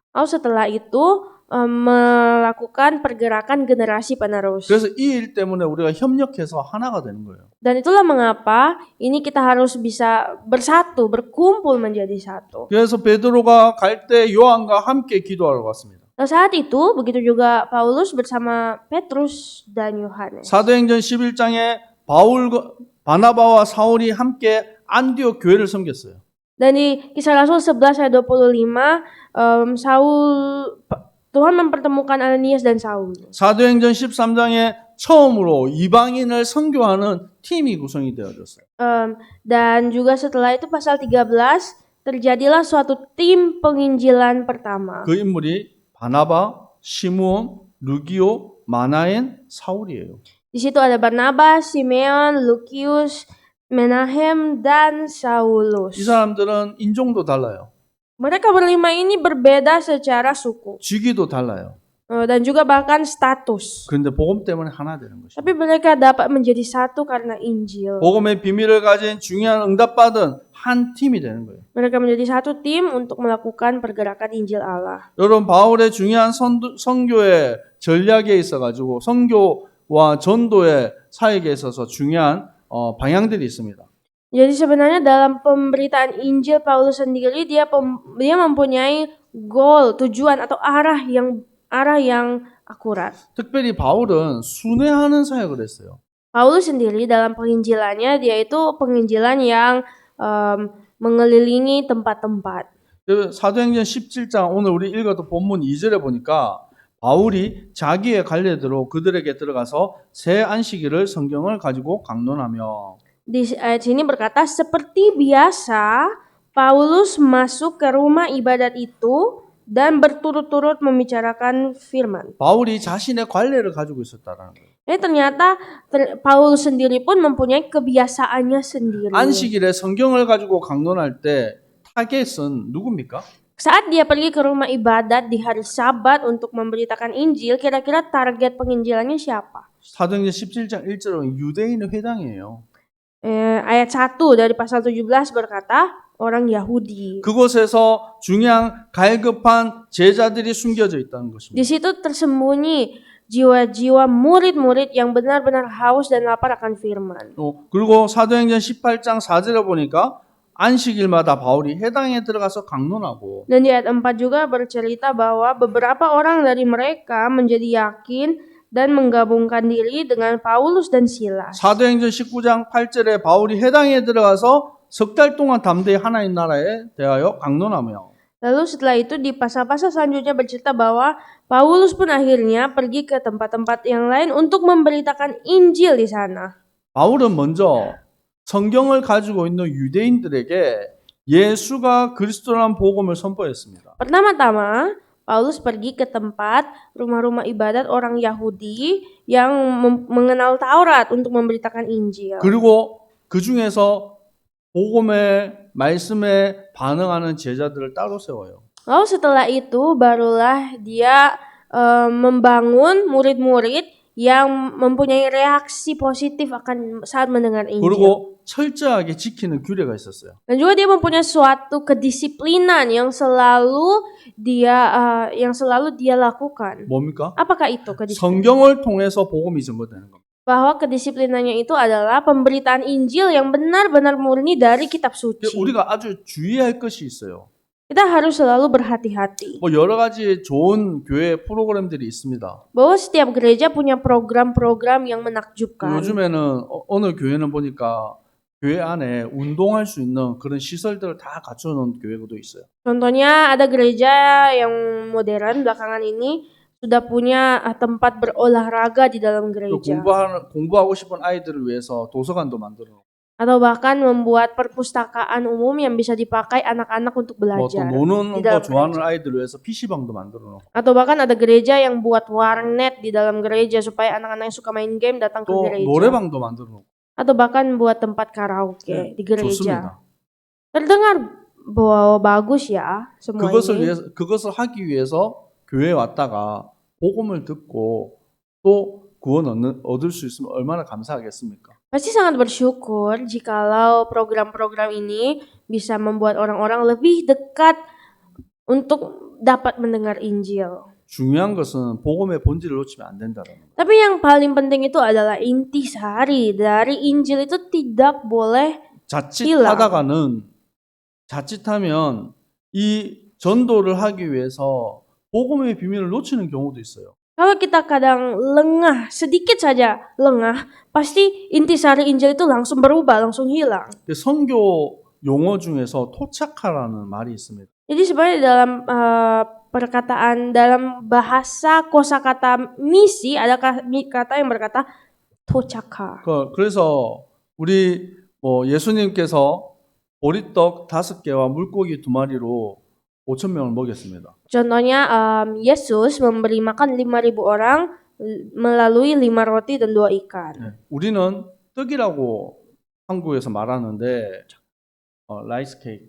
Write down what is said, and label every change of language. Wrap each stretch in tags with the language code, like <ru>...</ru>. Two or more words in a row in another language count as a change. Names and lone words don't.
<id>Setelah itu melakukan pergerakan generasi penerus.</id> <ko>그래서 이 일 때문에 우리가 협력해서 하나가 되는 거예요.</ko> <id>Dan itulah mengapa ini kita harus bisa bersatu, berkumpul menjadi satu.</id> <ko>그래서 베드로가 갈 때 요한과 함께 기도하러 갔습니다.</ko> <id>Saat itu begitu juga Paulus bersama Petrus dan Yohanes.</id> <ko>사도행전 11장에 바나바와 사울이 함께 안디옥 교회를 섬겼어요.</ko> <id>Dan di Kisah Rasul 11 ayat 25, Tuhan mempertemukan Ananias dan Saul.</id> <ko>사도행전 13장에 처음으로 이방인을 선교하는 팀이 구성이 되어졌어요.</ko> <id>Dan juga setelah itu pasal 13 terjadilah suatu tim penginjilan pertama.</id> <ko>그 인물이 바나바, 시므온, 루기오, 마나엔, 사울이에요.</ko> <id>Di situ ada Barnabas, Simeon, Lukius, Menahem, dan Saulus.</id> <ko>이 사람들은 인종도 달라요.</ko> <id>Mereka berlima ini berbeda secara suku.</id> <ko>직위도 달라요.</ko> <id>dan juga bahkan status.</id> <ko>그런데 복음 때문에 하나 되는 것입니다.</ko> <id>Tapi mereka dapat menjadi satu karena Injil.</id> <ko>복음의 비밀을 가진 중요한 응답받은 한 팀이 되는 거예요.</ko> <id>Mereka menjadi satu tim untuk melakukan pergerakan Injil Allah.</id> <ko>여러분 바울의 중요한 선교의 전략에 있어가지고 선교와 전도의 사역에 있어서 중요한 방향들이 있습니다.</ko> <id>Jadi sebenarnya dalam pemberitaan Injil Paulus sendiri dia mempunyai goal, tujuan atau arah yang akurat.</id> <ko>특별히 바울은 순회하는 사역을 했어요.</ko> <id>Paulus sendiri dalam penginjilannya dia itu penginjilan yang mengelilingi tempat-tempat.</id> <ko>사도행전 17장 오늘 우리 읽었던 본문 2절에 보니까 바울이 자기의 관례대로 그들에게 들어가서 새 안식일을 성경을 가지고 강론하며</ko> <id>Di ayat sini berkata, seperti biasa Paulus masuk ke rumah ibadat itu dan berturut-turut membicarakan firman.</id> <ko>바울이 자신의 관례를 가지고 있었다라는 거예요.</ko> <id>Ternyata Paulus sendiri pun mempunyai kebiasaannya sendiri.</id> <ko>안식일에 성경을 가지고 강론할 때 타겟은 누굽니까?</ko> <id>Saat dia pergi ke rumah ibadat di hari Sabat untuk memberitakan Injil, kira-kira target penginjilannya siapa?</id> <ko>사도행전 17장 1절은 유대인의 회당이에요.</ko> <id>Ayat 1 dari pasal 17 berkata, orang Yahudi.</id> <ko>그곳에서 중요한 갈급한 제자들이 숨겨져 있다는 것입니다.</ko> <id>Di situ tersembunyi jiwa-jiwa murid-murid yang benar-benar haus dan lapar akan firman.</id> <ko>그리고 사도행전 18장 4절에 보니까 안식일마다 바울이 해당에 들어가서 강론하고</ko> <id>Dan di ayat 4 juga bercerita bahwa beberapa orang dari mereka menjadi yakin dan menggabungkan diri dengan Paulus dan Silas.</id> <ko>사도행전 19장 8절에 바울이 해당에 들어가서 석 달 동안 담대히 하나님 나라에 대하여 강론하며</ko> <id>Lalu setelah itu di pasal-pasal selanjutnya bercerita bahwa Paulus pun akhirnya pergi ke tempat-tempat yang lain untuk memberitakan Injil di sana.</id> <ko>바울은 먼저 성경을 가지고 있는 유대인들에게 예수가 그리스도라는 복음을 선포했습니다.</ko> <id>Pertama-tama Paulus pergi ke tempat rumah-rumah ibadat orang Yahudi yang mengenal Taurat untuk memberitakan Injil.</id> <ko>그리고 그 중에서 복음의 말씀에 반응하는 제자들을 따로 세워요.</ko> <id>Lalu setelah itu barulah dia membangun murid-murid yang mempunyai reaksi positif akan saat mendengar Injil.</id> <ko>그리고 철저하게 지키는 규례가 있었어요.</ko> <id>Dan juga dia mempunyai suatu kedisiplinan yang selalu dia lakukan.</id> <ko>뭡니까?</ko> <id>Apakah itu kedisiplinan?</id> <ko>성경을 통해서 복음이 전거되는 겁니다.</ko> <id>Bahwa kedisiplinannya itu adalah pemberitaan Injil yang benar-benar murni dari kitab suci.</id> <ko>우리가 아주 주의할 것이 있어요.</ko> <id>Kita harus selalu berhati-hati.</id> <ko>뭐 여러 가지 좋은 교회 프로그램들이 있습니다.</ko> <id>Bahwa setiap gereja punya program-program yang menakjubkan.</id> <ko>요즘에는 어느 교회는 보니까 교회 안에 운동할 수 있는 그런 시설들을 다 갖춰놓은 교회도 있어요.</ko> <id>Contohnya ada gereja yang modern belakangan ini sudah punya tempat berolahraga di dalam</id> <ko>또</ko> <id>gereja.</id> <ko>공부하고 싶은 아이들을 위해서 도서관도 만들어 놓고</ko> <id>Atau bahkan membuat perpustakaan umum yang bisa dipakai anak-anak untuk</id> <ko>또</ko> <id>belajar.</id> <ko>노는</ko> <id>di</id> <ko>거</ko> <id>dalam</id> <ko>좋아하는</ko> <id>gereja.</id> <ko>아이들을 위해서 PC방도 만들어 놓고</ko> <id>Atau bahkan ada gereja yang buat warnet di dalam gereja supaya anak-anak yang suka main game datang ke</id> <ko>또</ko> <id>gereja.</id> <ko>노래방도 만들어 놓고</ko> <id>Atau bahkan buat tempat karaoke di gereja.</id> <ko>좋습니다.</ko> <id>Terdengar bahwa bagus ya semua ini.</id> <ko>그것을 하기 위해서 교회에 왔다가 복음을 듣고 또 구원 얻을 수 있으면 얼마나 감사하겠습니까?</ko> <id>Pasti sangat bersyukur jikalau program-program ini bisa membuat orang-orang lebih dekat untuk dapat mendengar Injil.</id> <ko>중요한 것은 복음의 본질을 놓치면 안 된다는 거예요.</ko> <id>Tapi yang paling penting itu adalah intisari dari Injil itu tidak boleh</id> <ko>자칫하면 이 전도를 하기 위해서 복음의 비밀을 놓치는 경우도 있어요.</ko> <id>Kalau kita kadang lengah, sedikit saja lengah, pasti intisari Injil itu langsung berubah, langsung hilang.</id> <ko>선교 용어 중에서 토착하라는 말이 있습니다.</ko> <id>Jadi sebenarnya dalam perkataan dalam bahasa kosakata misi ada kata yang berkata tochaka.</id> <ko>그래서 우리 예수님께서 보리떡 5개와 물고기 2마리로 5,000명을 먹였습니다.</ko> <id>Contohnya Yesus memberi makan 5.000 orang melalui 5 roti dan 2 ikan.</id> <ko>우리는 떡이라고 한국에서 말하는데</ko> <en>rice cake.</en>